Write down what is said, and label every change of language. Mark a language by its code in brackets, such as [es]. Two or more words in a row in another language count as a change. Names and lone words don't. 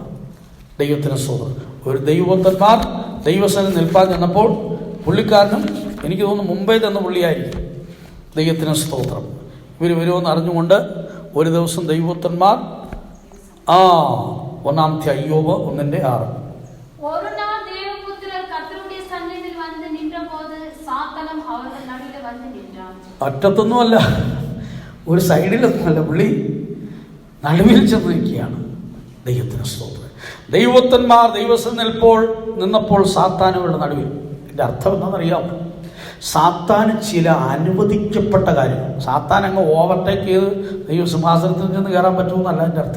[ml] ദൈവത്തിന് സ്തോത്രം. ഒരു ദൈവഭക്തന്മാർ ദൈവസന്നിധി നിൽപ്പാൻ ചെന്നപ്പോൾ പുള്ളിക്കാരനും എനിക്ക് തോന്നുന്നു മുംബൈ തന്ന പുള്ളിയായിരിക്കും. ദൈവത്തിന് സ്തോത്രം. ഇവർ വരുമെന്ന് അറിഞ്ഞുകൊണ്ട് ഒരു ദിവസം ദൈവഭക്തന്മാർ 1 അയ്യോബ് 1:6 [ta] ஒரு நாள் தேவபுத்திரர் கர்த்தருடைய சந்நிதியில் வந்து நின்றபோது சாத்தானும் அவர்கள் நடுவில் வந்து நின்றான். [ml] അറ്റത്തൊന്നുമല്ല, ഒരു സൈഡിലൊന്നുമല്ല, പുള്ളി നടുവിൽ ചെന്ന് നിൽക്കുകയാണ്. ദൈവത്തിന് സ്തോത്രം. ദൈവഭക്തന്മാർ ദൈവസന്നിധിയിൽ നിന്നപ്പോൾ സാത്താനുകളുടെ നടുവിൽ. ഇതിൻ്റെ അർത്ഥം എന്താണെന്നറിയാമോ? സാത്താന് ചില അനുവദിക്കപ്പെട്ട കാര്യങ്ങൾ, സാത്താൻ അങ്ങ് ഓവർടേക്ക് ചെയ്ത് ദൈവസിംഹാസനത്തിൽ നിന്ന് കയറാൻ പറ്റുമെന്നല്ല എൻ്റെ അർത്ഥം.